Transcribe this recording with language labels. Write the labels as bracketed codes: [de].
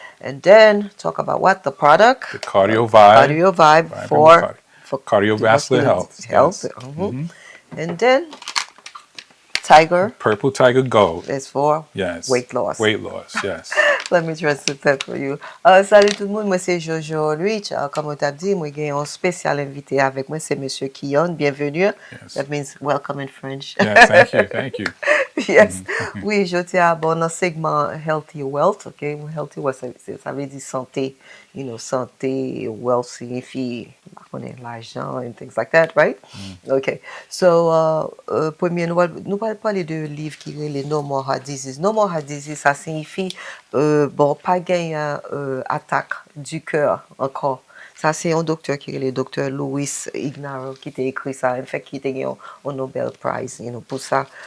[en] And then talk about what? The product? The Cardio Vibe. Cardio Vibe for cardiovascular health. Yes. And then Tiger. Purple Tiger Gold. Is for weight loss. Weight loss, yes. Let me translate that for you. [fr] Salut tout le monde, moi c'est Jojo Alrich. Comme on t'a dit, moi j'ai un spécial invité avec moi, c'est Monsieur Keon. Bienvenue. [en] Yes. That means welcome in French. Yes, thank you. Yes. [fr] Oui, je tiens à bon un segment Healthy Wealth. Okay, Healthy Wealth, ça veut dire santé. Santé, wealth signifie l'argent [en] and things like that, right? Okay. [fr] So, premier, nous allons parler de livre qui est les No More Heart Disease. No More Heart Disease, ça signifie pas gagner attaque du cœur encore. Ça, c'est un docteur qui est le docteur Luis Ignarro qui t'a écrit ça. En fait, qui t'a gagné un Nobel Prize, pour ça.